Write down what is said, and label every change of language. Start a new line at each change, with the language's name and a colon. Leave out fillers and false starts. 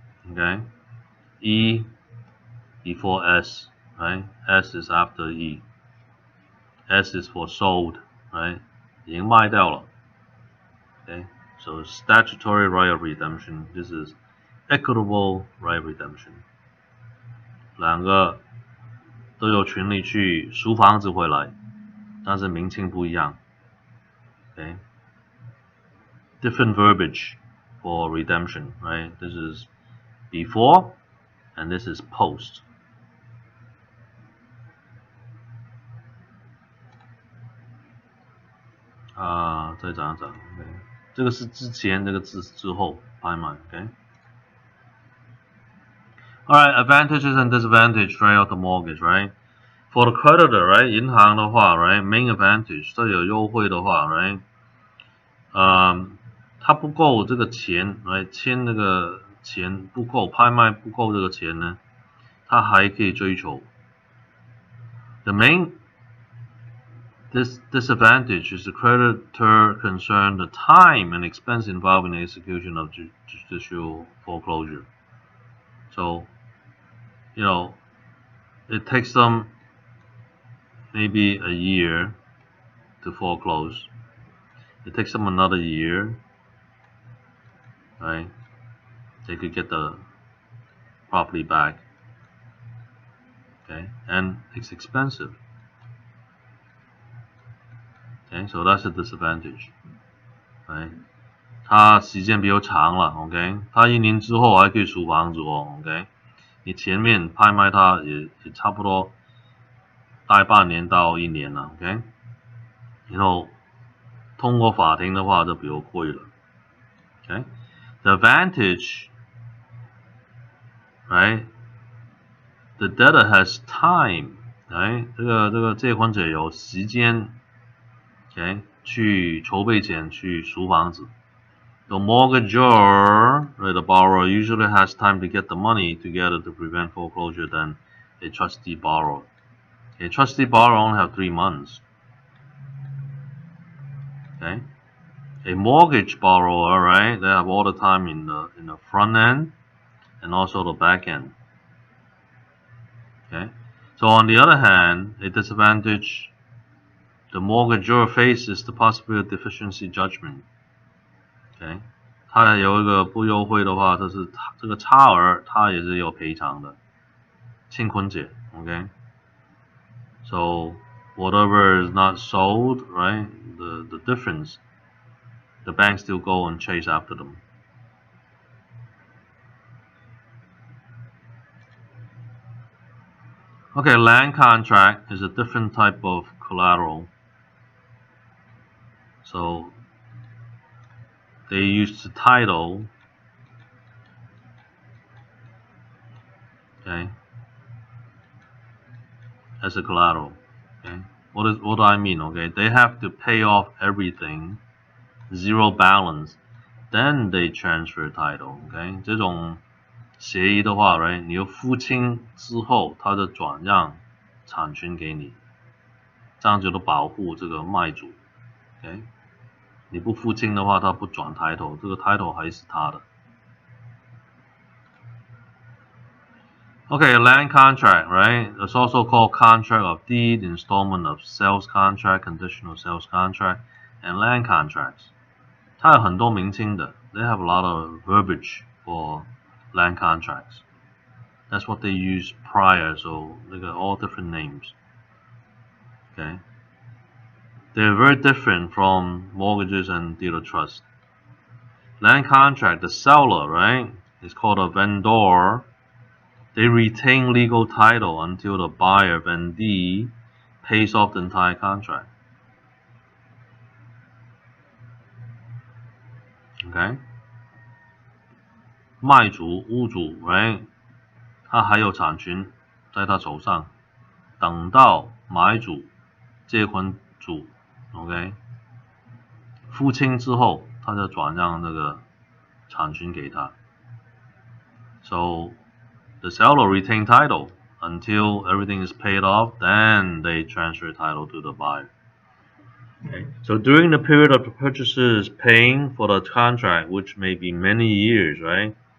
English: Okay, E before S, right? S is after E. S is for sold, right?
Chinese: 已经卖掉了.
English: Okay, so statutory right of redemption. This is equitable right of redemption.
Chinese: 两个都有权利去赎房子回来，但是名称不一样。
English: Okay, different verbiage for redemption, right? This is before, and this is post.
Chinese: 再讲一讲。 Okay, 这个是之前，这个是之后拍卖。
English: Okay. Alright, advantages and disadvantages, right, of the mortgage, right? For the creditor,
Chinese: right, 银行的话 right,
English: main advantage,
Chinese: 这有优惠的话 right, 它不够这个钱 right, 签那个钱不够，拍卖不够这个钱呢，它还可以追求。
English: The main disadvantage is the creditor concerned the time and expense involved in the execution of judicial foreclosure. So, you know, it takes them maybe a year to foreclose. It takes them another year, right? They could get the property back. Okay, and it's expensive. Okay, so that's a disadvantage, right?
Chinese: 它时间比较长了 ，OK， 它1年之后还可以赎房子哦 ，OK， 你前面拍卖它也差不多大概半年到1年了 ，OK， 然后通过法庭的话就比较贵了 ，OK，
English: the advantage, right? The debtor has time, right?
Chinese: 这个借款者有时间 ，OK， 去筹备钱去赎房子。
English: The mortgagor, right, the borrower, usually has time to get the money together to prevent foreclosure than a trustee borrower. A trustee borrower only have 3 months. Okay, a mortgage borrower, right? They have all the time in the front end and also the back end. Okay, so on the other hand, a disadvantage the mortgagor faces the possibility of deficiency judgment.
Chinese: Okay, 它有一个不优惠的话，就是这个差额它也是有赔偿的，清坤解 ，OK。
English: So whatever is not sold, right? The difference, the bank still go and chase after them. Okay, land contract is a different type of collateral. So they use the title, okay, as a collateral. Okay, what do I mean? Okay, they have to pay off everything, 0 balance, then they transfer title.
Chinese: Okay, 这种协议的话 ，right， 你要付清之后，它的转让产权给你，这样就能保护这个卖主。 OK， 你不付清的话，它不转title，这个title还是他的。
English: Okay, a land contract, right? It's also called contract of deed, installment of sales contract, conditional sales contract, and land contracts.
Chinese: 它有很多名称的 ，
English: they have a lot of verbiage for land contracts. That's what they use prior, so they got all different names. Okay, they're very different from mortgages and deed of trust. Land contract, the seller, right, is called a vendor. They retain legal title until the buyer vendee pays off the entire contract. Okay?
Chinese: 卖主屋主 right 他还有产权在他手上，等到买主借款主 OK 付清之后，他就转让那个产权给他。
English: So the seller retain title until everything is paid off, then they transfer title to the buyer. Okay. So during the period of the purchaser's paying for the contract, which may be many years, right?